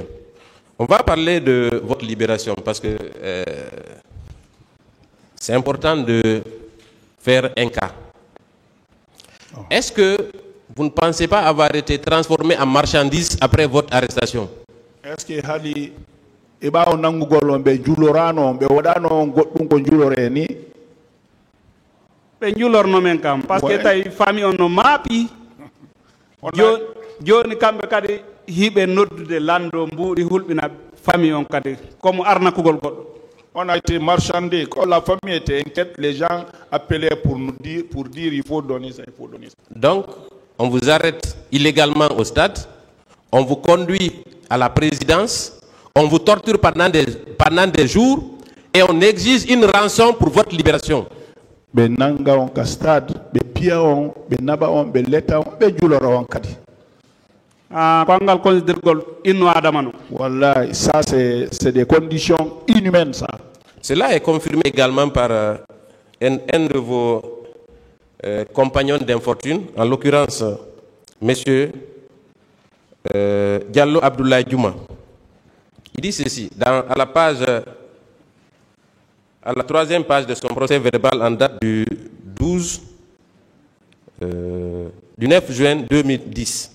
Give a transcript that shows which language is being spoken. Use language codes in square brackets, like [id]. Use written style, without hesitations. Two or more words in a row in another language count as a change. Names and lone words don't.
[fr] On va parler de votre libération parce que c'est important de faire un cas. Est-ce que vous ne pensez pas avoir été transformé en marchandise après votre arrestation? Est-ce que [ff] hali eba onangu golon be julorano be wadano goddum ko julore ni be julorno men kam [fr] parce que [ff] tay famille on no mapi joni kambe kadi hibe noddude lando mbuudi hulbina famille on kadi comme arnakugol goddo. [fr] On a été marchandé. Quand la famille était inquiète, les gens appelaient pour dire il faut donner ça, il faut donner ça. Donc, on vous arrête illégalement au stade, on vous conduit à la présidence, on vous torture pendant des jours et on exige une rançon pour votre libération. [ff] Be nanga on ka stade, be pia on, be naba on, be leta on, be julora on kadi. Kwangal considérgol inno adamano. [fr] Voilà, ça c'est des conditions inhumaines ça. Cela est confirmé également par un de vos compagnons d'infortune, en l'occurrence monsieur Diallo Abdoulaye Djouma. Il dit ceci, à la troisième page de son procès verbal en date du 9 juin 2010.